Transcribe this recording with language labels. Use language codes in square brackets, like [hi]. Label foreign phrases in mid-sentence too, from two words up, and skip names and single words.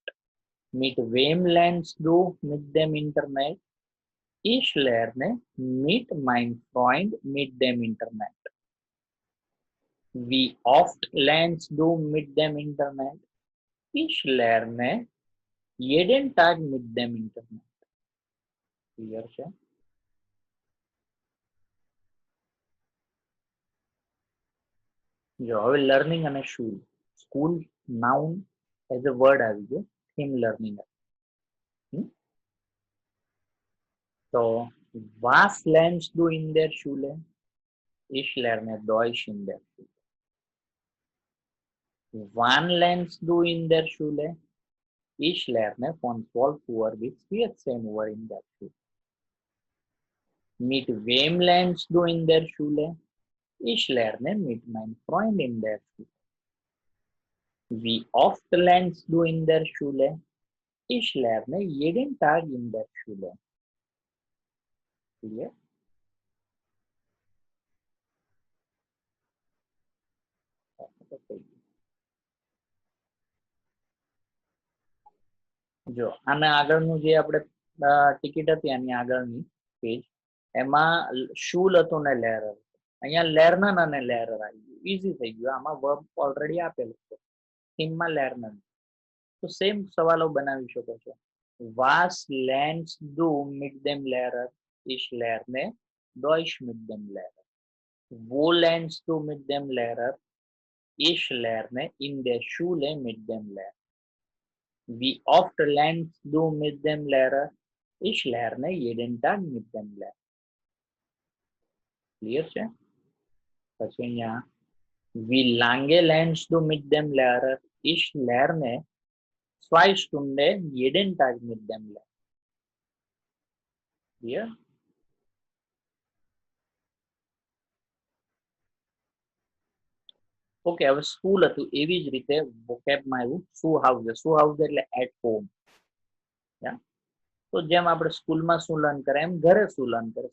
[de] Mit wem lernst du mit dem Internet? Ich lerne mit meinem Freund mit dem Internet. Wie oft lernst du mit dem Internet? Ich lerne jeden Tag mit dem Internet. [gu] Clear છે? જો હવે લર્નિંગ અને સ્કૂલ [en] noun as a word [gu] આવી ગયો, થીમ લર્નિંગ. [de] તો was lernst du in der Schule? Ich lerne Deutsch in der Schule. Wann lernst du in der Schule? Ich lerne von 12 Uhr bis 14 Uhr in der Schule. Mit wem lernst du in der Schule? Ich lerne mit meinem Freund in der Schule. Wie oft lernst du in der Schule? Ich lerne jeden Tag in der Schule. [gu] Clear? જો આના આગળનું જે આપણે ટિકિટ હતી આની આગળની પેજ, એમાં શૂલ હતું ને લેરર. અહીંયા લેર્નન અને લેરર આવી ગયું, ઈઝી થઈ ગયું. આમાં [en] verb already [gu] આપેલું છે, થીમમાં લેર્નન. તો સેમ સવાલો બનાવી શકો છો. [de] Was lernst du mit dem Lehrer? Ich lerne Deutsch mit dem Lehrer. Wo lernst du mit dem Lehrer? Ich lerne in der Schule mit dem Lehrer. Wie oft lernst du mit dem Lehrer? Ich lerne jeden Tag mit dem Lehrer. [gu] Clear છે? પછી અહીંયા [de] wie lange lernst du mit dem Lehrer? Ich lerne 2 Stunden jeden Tag mit dem Lehrer. [gu] Clear? ઓકે, હવે સ્કૂલ હતું એવી જ રીતે વોકેબમાં આવ્યું [de] zu Hause. zu Hause [gu] એટલે [en] at home. [gu] તો જેમ આપણે સ્કૂલમાં શું લર્ન કરે એમ ઘરે શું લર્ન કરે.